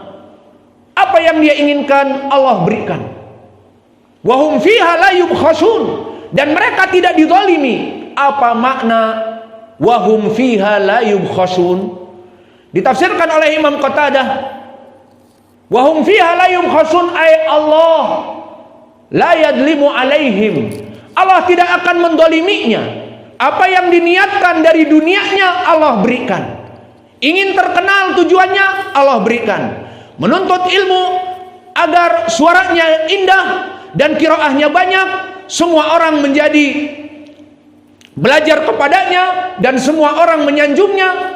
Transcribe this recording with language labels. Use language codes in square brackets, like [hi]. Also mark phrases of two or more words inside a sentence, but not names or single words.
[id] Apa yang dia inginkan Allah berikan. [ar] وهم فيها لا يبخسون, [id] dan mereka tidak dizalimi. Apa makna [ar] وهم فيها لا يبخسون? [id] Ditafsirkan oleh Imam Qatadah, [ar] وهم فيها لا يبخسون أي الله لا يظلم عليهم, [id] Allah tidak akan mendoliminya. Apa yang diniatkan dari dunianya Allah berikan. ingin terkenal tujuannya Allah berikan. Menuntut ilmu agar suaranya indah dan qiraahnya banyak, semua orang menjadi belajar kepadanya dan semua orang menyanjungnya.